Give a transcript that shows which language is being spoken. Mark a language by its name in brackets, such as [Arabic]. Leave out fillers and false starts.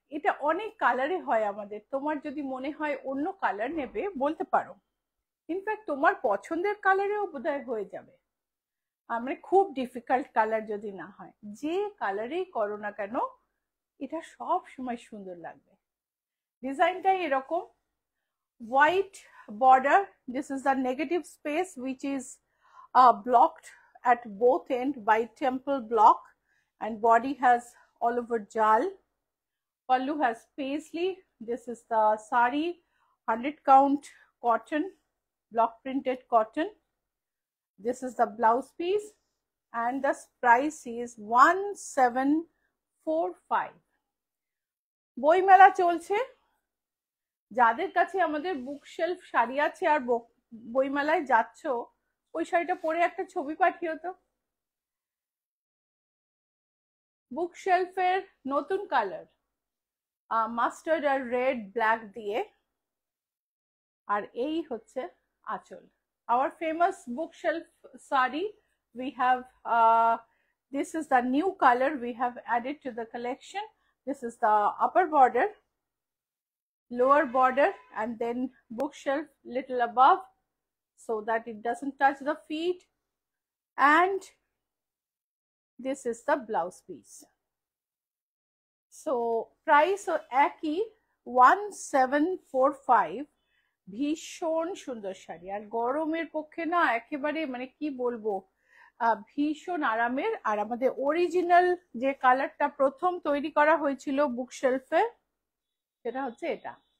[Bangla] এটা অনেক কালারে হয় আমাদের, তোমার যদি মনে হয় অন্য কালার নেবে বলতে পারো, ইনফ্যাক্ট তোমার পছন্দের কালারেও বোধহয় হয়ে যাবে। আমরা খুব ডিফিকাল্ট কালার যদি না হয়, যে কালারেই করো না কেন এটা সব সময় সুন্দর লাগবে। ডিজাইনটাই এরকম, [English] White border, this is the negative space which is blocked at both end by temple block, and body has all over jal. Pallu has paisley. This is the sari, 100 count cotton, block printed cotton. This is the blouse piece, and the price is 1745. [Bangla] বইমেলা চলছে, যাদের কাছে আমাদের বুক shelf sari আছে আর বইমেলায় যাচ্ছ, ওই শাড়িটা পরে একটা ছবি পাঠিও তো। বুক শেলফের নতুন কালার মাস্টার্ড আর রেড ব্ল্যাক দিয়ে, আর এই হচ্ছে আঁচল। [English] Our famous bookshelf sari, we have this is the new color we have added to the collection. This is the upper border, lower border, and then bookshelf little above so that it doesn't touch the feet, and this is the blouse piece. [Bangla] So price একই 1745. ভীষণ সুন্দর শাড়ি, আর গরমের পক্ষে না একেবারে মানে কি বলবো, ভীষণ আরামের। আর আমাদের অরিজিনাল যে কালারটা প্রথম তৈরি করা হয়েছিল বুক শেলফে, সেটা হচ্ছে এটা।